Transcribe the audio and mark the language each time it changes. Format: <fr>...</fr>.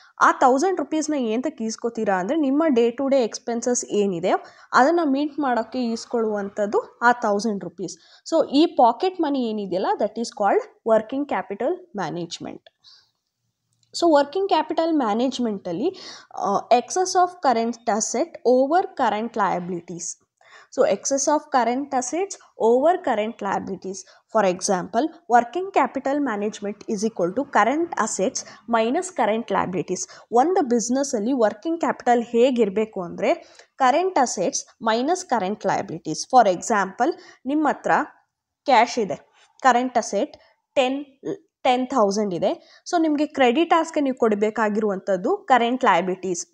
<kn>ಆ 1000 ರೂಪೀಸ್ನ ಏನಕ್ಕೆ ಈಸ್ಕೋತೀರಾ ಅಂದರೆ ನಿಮ್ಮ ಡೇ ಟು ಡೇ ಎಕ್ಸ್ಪೆನ್ಸಸ್ ಏನಿದೆ ಅದನ್ನು ಮೀಟ್ ಮಾಡೋಕ್ಕೆ ಈಸ್ಕೊಳ್ಳುವಂಥದ್ದು ಆ 1000 ರೂಪೀಸ್. ಸೊ ಈ ಪಾಕೆಟ್ ಮನಿ ಏನಿದೆಯಲ್ಲ</kn> <en>That is called working capital management. So working capital ಮ್ಯಾನೇಜ್ಮೆಂಟಲ್ಲಿ excess of current asset over current liabilities. So excess of current assets over current liabilities. For example, working capital management is equal to current assets minus current liabilities.</en> <kn>ಒಂದು ಬಿಸ್ನೆಸ್ಸಲ್ಲಿ working capital ಹೇಗಿರಬೇಕು ಅಂದರೆ current assets minus current liabilities. For example, ನಿಮ್ಮ ಹತ್ರ cash ಇದೆ, current asset 10,000 ಇದೆ. So ನಿಮಗೆ ಕ್ರೆಡಿಟಾರ್ಸ್ಗೆ ನೀವು ಕೊಡಬೇಕಾಗಿರುವಂಥದ್ದು current liabilities.</kn>